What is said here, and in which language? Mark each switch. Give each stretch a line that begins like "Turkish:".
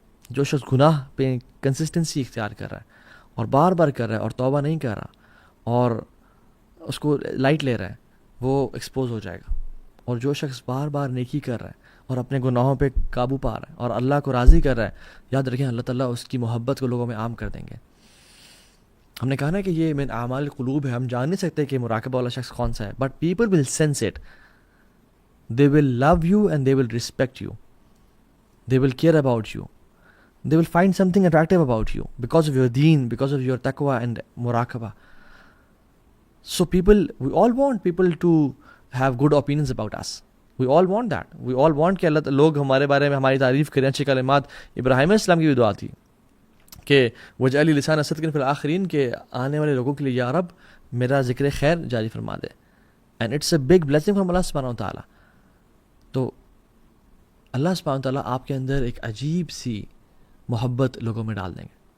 Urdu: جو شخص گناہ پہ کنسسٹنسی اختیار کر رہا ہے اور بار بار کر رہا ہے اور توبہ نہیں کر رہا اور اس کو لائٹ لے رہا ہے, وہ ایکسپوز ہو جائے گا. اور جو شخص بار بار نیکی کر رہا ہے اور اپنے گناہوں پہ قابو پا رہا ہے اور اللہ کو راضی کر رہا ہے, یاد رکھیں اللہ تعالیٰ اس کی محبت کو لوگوں میں عام کر دیں گے. ہم نے کہا نا کہ یہ من اعمال القلوب ہے, ہم جان نہیں سکتے کہ مراقبہ والا شخص کون سا ہے,
English: But people will sense it. They will love you and they will respect you, they will care about you, they will find something attractive about you because of your deen, because of your taqwa and muraqabah. So we all want people to have good opinions about us. We all want that. We all want
Urdu: کہ اللہ لوگ ہمارے بارے میں ہماری تعریف کریں, اچھی کلمات. ابراہیم علیہ السلام کی بھی دعا تھی کہ
Arabic: وجعل لسان صدق فی الآخرین,
Urdu: کہ آنے والے لوگوں کے لیے یا رب میرا ذکر خیر جاری فرما دے.
English: And it's a big blessing from Allah subhanahu wa ta'ala.
Urdu: تو اللہ سبحانہ وتعالیٰ آپ کے اندر ایک عجیب سی محبت لوگوں میں ڈال دیں گے.